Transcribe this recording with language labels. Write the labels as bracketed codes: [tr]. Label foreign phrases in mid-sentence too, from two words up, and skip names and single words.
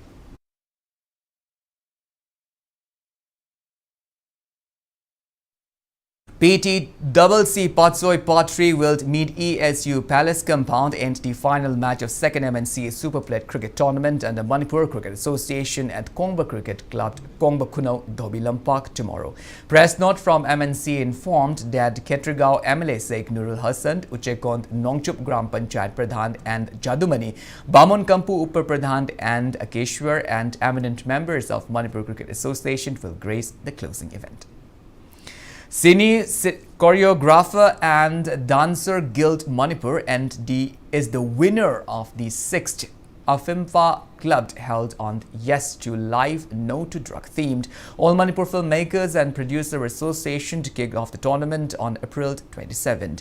[en] PTCC Patsoi Patri will meet ESU Palace Compound in the final match of 2nd MNC Super Plate Cricket Tournament and the Manipur Cricket Association at Kongba Cricket Club, Kongba Kuno, Dobilam Park tomorrow. Press note from MNC informed that Ketrigao MLA Sheikh Nurul Hassan, Uchekond Nongchup Gram Panchayat Pradhan and Jadumani, Bamon Kampu Upper Pradhan and Akeshwar and eminent members of Manipur Cricket Association will grace the closing event. Cine choreographer and dancer Guild Manipur is the winner of the 6th Afimfa Club held on Yes to Live, No to Drug themed All Manipur Filmmakers and Producer Association to kick off the tournament on April 27th.